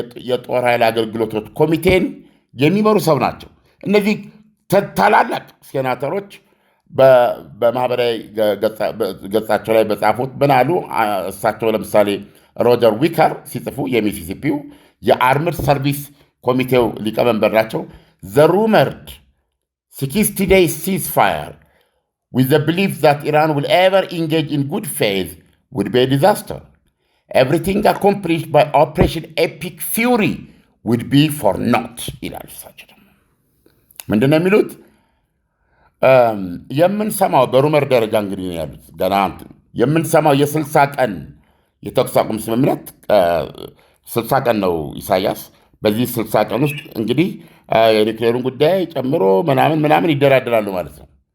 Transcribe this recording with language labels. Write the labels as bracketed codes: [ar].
[am] የጦር ኃይል አገልግሎቶች ኮሚቴን የሚመሩ ሰው ናቸው። እነዚህ ታላላቅ ሴናተሮች በማህበራዊ ገጻቸው ላይ በጻፉት ምን አሉ? እሳቸው ለምሳሌ ሮጀር ዊከር ሲጽፉ የሚሲሲፒው የአርምድ ሰርቪስ ኮሚቴው ሊቀመንበር ናቸው። [en] the rumored 60-day ceasefire with the belief that Iran will ever engage in good faith would be a disaster. Everything accomplished by Operation Epic Fury would be for naught [am] ይላል። እሳቸው ደግሞ ምንድን ነው የሚሉት? የምንሰማው በሩመር ደረጃ እንግዲህ ነው ያሉት። ገና የምንሰማው የ60 ቀን የተኩስ አቁም ስምምነት 60 ቀን ነው ኢሳያስ። በዚህ 60 ቀን ውስጥ እንግዲህ የኒውክሌሩን ጉዳይ ጨምሮ ምናምን ይደራደራሉ ማለት ነው።